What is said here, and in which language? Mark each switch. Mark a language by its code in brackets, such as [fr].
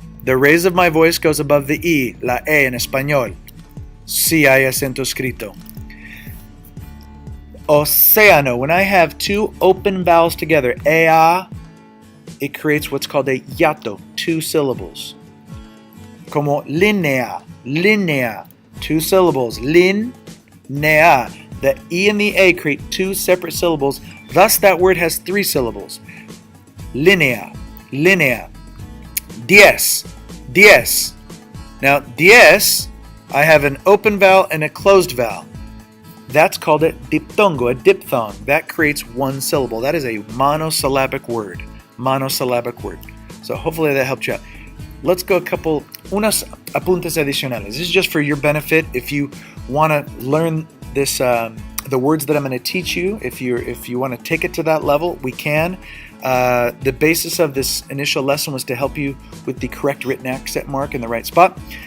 [en] The raise of my voice goes above the I, [es] la E en español. Sí hay acento escrito. Océano. [en] When I have 2 open vowels together, ea, it creates what's called a hiato, 2 syllables. Como línea, línea, 2 syllables. Lin, nea. The E and the A create 2 separate syllables. Thus, that word has 3 syllables. Línea, línea. Diez, diez. Now, diez, I have an open vowel and a closed vowel. That's called a diptongo, a diphthong. That creates 1 syllable. That is a monosyllabic word. Monosyllabic word. So hopefully that helped you out. Let's go [es] unos apuntes adicionales. [en] This is just for your benefit. If you want to learn this, the words that I'm going to teach you, if you want to take it to that level, we can. The basis of this initial lesson was to help you with the correct written accent mark in the right spot.